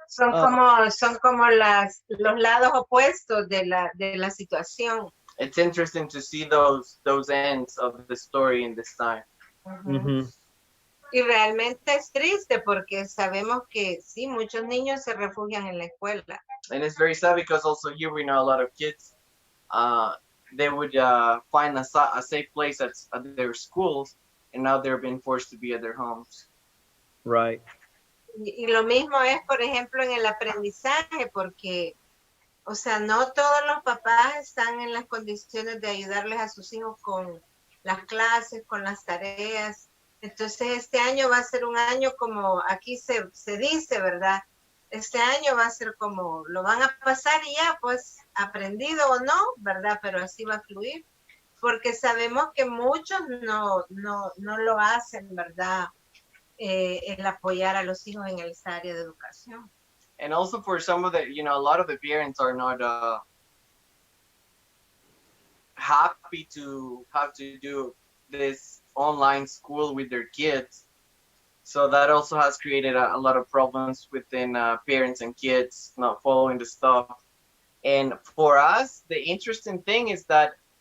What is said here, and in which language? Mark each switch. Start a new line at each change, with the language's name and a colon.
Spanish: Son como los lados opuestos de la situación.
English: It's interesting to see those ends of the story in this time.
Spanish: Y realmente es triste porque sabemos que sí, muchos niños se refugian en la escuela.
English: And it's very sad because also here we know a lot of kids, they would find a safe place at their schools, and now they're being forced to be at their homes. Right.
Spanish: Y lo mismo es, por ejemplo, en el aprendizaje, porque, o sea, no todos los papás están en las condiciones de ayudarles a sus hijos con las clases, con las tareas. Entonces, este año va a ser un año como aquí se dice, ¿verdad? Este año va a ser como, lo van a pasar y ya, pues, aprendido o no, ¿verdad? Pero así va a fluir, porque sabemos que muchos no lo hacen, ¿verdad? El apoyar a los hijos en esa área de educación.
English: And also for some of the, a lot of the parents are not happy to have to do this online school with their kids. So that also has created a lot of problems within parents and kids not following the stuff. And for us, the interesting thing is that